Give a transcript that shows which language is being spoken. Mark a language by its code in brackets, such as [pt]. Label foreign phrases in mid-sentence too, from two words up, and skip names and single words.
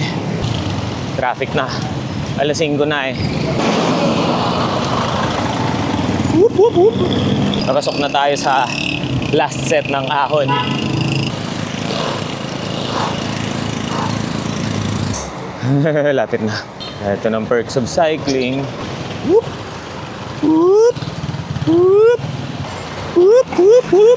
[tl] Traffic na. Alas 5 na eh. Whoop, whoop, whoop. Nakasok na tayo sa [en] last set [tl] ng ahon. Lapit na. Ito ng [en] perks of cycling. Whoop! Whoop! Whoop! Whoop! Whoop! Whoop!